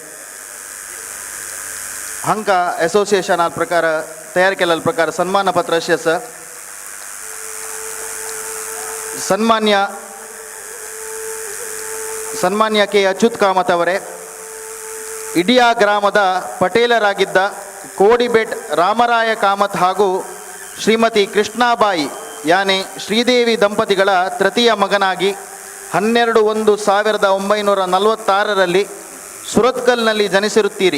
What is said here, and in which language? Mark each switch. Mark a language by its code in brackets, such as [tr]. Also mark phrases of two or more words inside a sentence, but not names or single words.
[kok] हांका असोसिएशना प्रकार तयार केलेल्या प्रकार सन्मान पत्र अशी आसा. [kn] ಸನ್ಮಾನ್ಯ ಕೆ ಅಚ್ಯುತ್ ಕಾಮತ್ ಅವರೇ, ಇಡಿಯಾ ಗ್ರಾಮದ ಪಟೇಲರಾಗಿದ್ದ ಕೋಡಿಬೆಟ್ ರಾಮರಾಯ ಕಾಮತ್ ಹಾಗೂ ಶ್ರೀಮತಿ ಕೃಷ್ಣಾಬಾಯಿ ಯಾನೆ ಶ್ರೀದೇವಿ ದಂಪತಿಗಳ ತೃತೀಯ ಮಗನಾಗಿ 12/1/1946 ಸುರತ್ಕಲ್ನಲ್ಲಿ ಜನಿಸಿರುತ್ತೀರಿ.